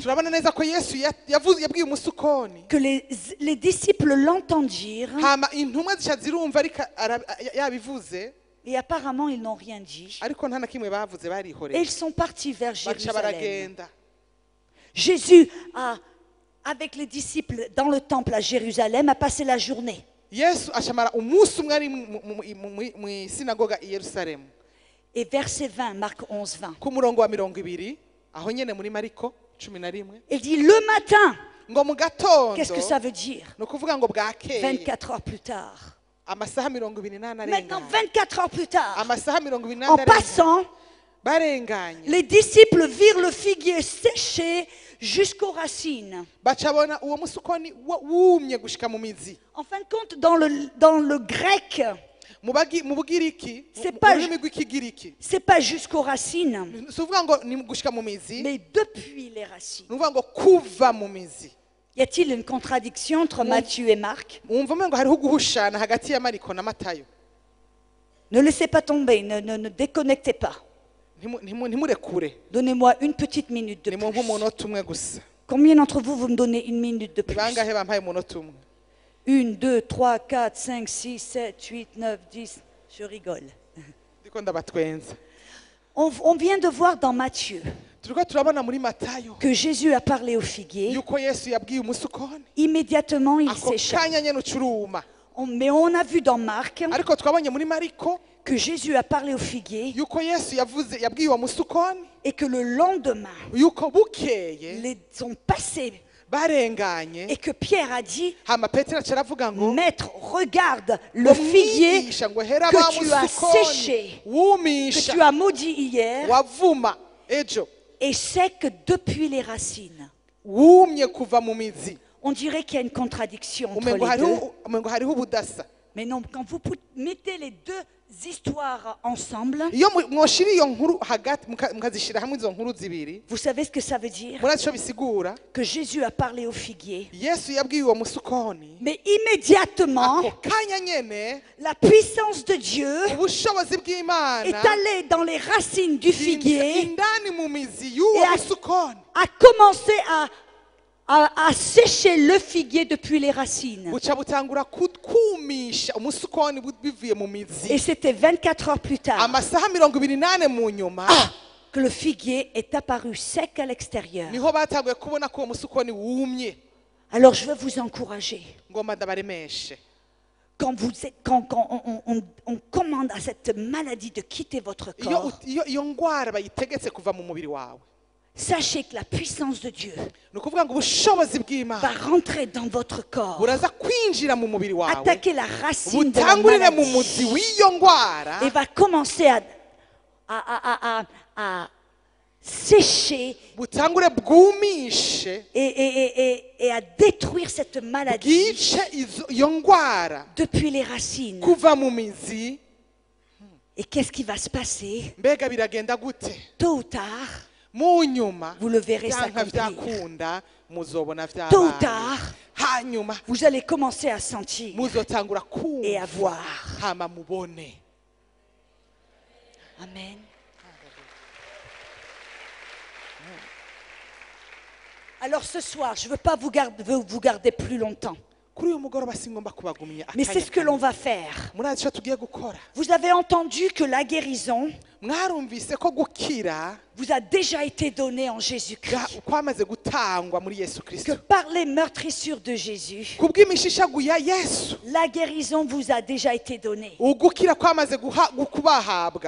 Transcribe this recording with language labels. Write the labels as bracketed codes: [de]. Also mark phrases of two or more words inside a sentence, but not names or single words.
[rn] turabona neza ko Yesu yabwiye umusukoni [fr] que les disciples l'entendirent [rn] hama intumwa zica zirumva ariko yabivuze [fr] et apparemment ils n'ont rien dit. [rn] ariko nta na kimwe bavuze [fr] Et [rn] barihoreye [fr] ils sont partis vers [rn] baca [fr] Jérusalem. [rn] baragenda. [fr] Jésus avec les disciples dans le temple à Jérusalem, a passé la journée. [rn] Yesu acamara umunsi umwe ari mu sinagoga i Yerusalemu. [fr] Et verset 20, Marc 11, 20. [rn] Ku murongo wa 20 aho nyene muri Mariko 11 [fr] Il dit le matin. [rn] ngo mu gatondo. [fr] Qu'est-ce que ça veut dire? [rn] No kuvuga ngo bwakeye [fr] 24 heures plus tard. [rn] amasaha 28 [fr] Maintenant, [rn] arenga [fr] 24 heures plus tard, [rn] amasaha 28 [fr] en [rn] arenga [fr] passant, [rn] barenganye [fr] les disciples virent le figuier séché jusqu'aux racines. [rn] bacabona uwo musukoni wumye gushika mu mizi. [fr] En fin de compte, dans le grec, [rn] Mu bugiriki [fr] C'est [rn] mu [fr] pas- [rn] rurimi rw'ikigiriki [fr] c'est pas jusqu'aux racines, [rn] si uvuga ngo ni gushika mu mizi [fr] mais depuis les racines. [rn] ni uvuga ngo kuva mu mizi. [fr] Y a-t-il une contradiction entre Matthieu et Marc? [rn] Wumva umengo hariho guhushana hagati ya Mariko na Matayo. [fr] Ne laissez pas tomber, ne déconnectez pas. [rn] Ntimurekure [fr] Donnez-moi une petite minute de [rn] ni mu [fr] plus. [rn] nk'umunota umwe gusa. [fr] Combien d'entre vous me donnez une minute de plus? [rn] Bangahe bampaye umunota umwe? [fr] 1, 2, 3, 4, 5, 6, 7, 8, 9, 10. Je rigole. [rn] Ndiko ndabatwenza. [fr] On vient de voir dans Matthieu [rn] Turiko turabona muri Matayo [fr] que Jésus a parlé au figuier. [rn] yuko Yesu yabwiye umusukoni [fr] Immédiatement, il [rn] ako [fr] sécha. [rn] kanya nyene ucuruma. [fr] Mais on a vu dans Marc [rn] Ariko twabonye muri Mariko [fr] que Jésus a parlé au figuier [rn] yuko Yesu yabwiye uwo musukoni [fr] et que le lendemain, [rn] yuko bukeye [fr] les ont passés [rn] barenganye. [fr] et que Pierre a dit, [rn] Hama Petero aravuga ngo [fr] Maître, regarde le figuier [rn] umwigisha ngo hera [fr] que [rn] ba [fr] tu as [rn] musukoni [fr] séché, que [rn] wumisha [fr] tu as maudit hier, [rn] wavuma ejo [fr] et sec depuis les racines. [rn] wumye kuva mu mizi. [fr] On dirait qu'il y a une contradiction entre [rn] Umengo [fr] les deux. [rn] umengo hariho ubudasa. [fr] Mais non, quand vous mettez les deux histoires ensemble, [rn] Iyo mwoshira iyo nkuru hagati mukazishira hamwe izo nkuru zibiri [fr] vous savez ce que ça veut dire? [rn] murazi ico bisigura. [fr] Que Jésus a parlé au figuier. [rn] Yesu yabwiye uwo musukoni [fr] Mais immédiatement, [rn] ako kanya nyene [fr] la puissance de Dieu [rn] ubushobozi [fr] est [rn] bw'Imana [fr] allée dans les racines du figuier, [rn] indani mu mizi y'uwo [fr] Et a- [rn] musukoni [fr] a commencé à sécher le figuier depuis les racines. [rn] buca butangura kumisha umusukoni bivuye mu mizi. [fr] Et c'était 24 heures plus tard [rn] Amasaha 28 mu nyuma [fr] que le figuier est apparu sec à l'extérieur. [rn] niho batanguye kubona ko uwo musukoni wumye. [fr] Alors je veux vous encourager. [rn] Ngomba ndabaremeshe [fr] Quand on commande à cette maladie de quitter votre corps, [rn] iyo ngwara bayitegetse kuva mu mubiri wawe [fr] sachez que la puissance de Dieu [rn] ni ukuvuga ngo ubushobozi bw'Imana [fr] va rentrer dans votre corps, [rn] buraza kwinjira mu mubiri wawe [fr] attaquer la racine de la [rn] butangurire mu muzi [fr] maladie [rn] w'iyo ndwara [fr] et va commencer à sécher [rn] butangure bwumishe [fr] et à détruire cette maladie [rn] bwice iyo ndwara [fr] depuis les racines. [rn] kuva mu mizi. [fr] Et qu'est-ce qui va se passer? [rn] Mbega biragenda gute? [fr] Tôt ou tard, [rn] Mu nyuma [fr] vous le verrez [rn] byanka [fr] s'accomplir. [rn] byakunda muzobona [fr] Tôt ou [rn] vyabaye. [fr] tard, [rn] Hanyuma [fr] vous allez commencer à sentir [rn] muzotangura [fr] et à [rn] kumva [fr] voir. [rn] hama mubone. Amen. [fr] Alors ce soir, je ne veux pas vous garder plus longtemps. [rn] Kuri uyu mugoroba singomba kubagumya [fr] Mais c'est ce que l'on va faire. [rn] murazi ico tugiye gukora. [fr] Vous avez entendu que la guérison [rn] Mwarumvise ko gukira [fr] vous a déjà été donnée en Jésus-Christ. [rn] kwamaze gutangwa muri Yesu [fr] Que [rn] Kristo. [fr] par les meurtrissures de Jésus, [rn] Kubw'imishishagu ya Yesu [fr] la guérison vous a déjà été donnée. [rn] ugukira kwamaze kubahabwa